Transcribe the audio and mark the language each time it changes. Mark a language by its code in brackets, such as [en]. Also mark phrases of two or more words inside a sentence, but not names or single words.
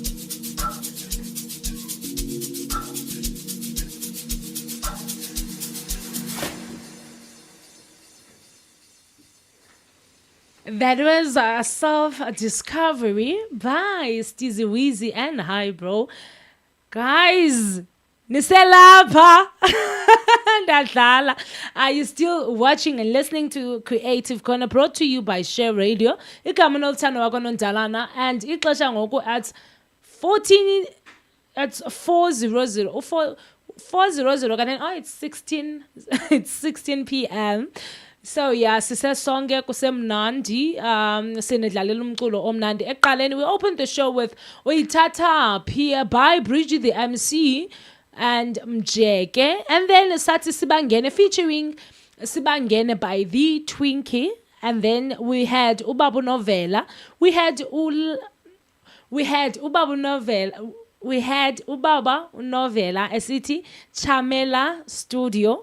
[en] That was a self-discovery by Steezy Weezy and Hi Bro. [xh] Guys, niselapha. Ndadlala. [en] Are you still watching and listening to Creative Corner, brought to you by Share Radio? [xh] Igama Noluthando Nondalana, and ixesha ngoku [en] at 14 at 4:00 or 4:00 [xh] kanene. [en] Oh, it's 16 it's 16 p.m. So yeah, [xh] sisesonke kusemnandi sinedlalela umculo omnandi eqaleni. [en] We opened the show with Uyithatha Phi by Bridgie the MC and Mjeke, and then sathi Sibangene featuring Sibangene by the Twinkie, and then we had Ubabu Novela, we had Ubabu Novela, we had Ubaba Novela esithi Chamela Studio.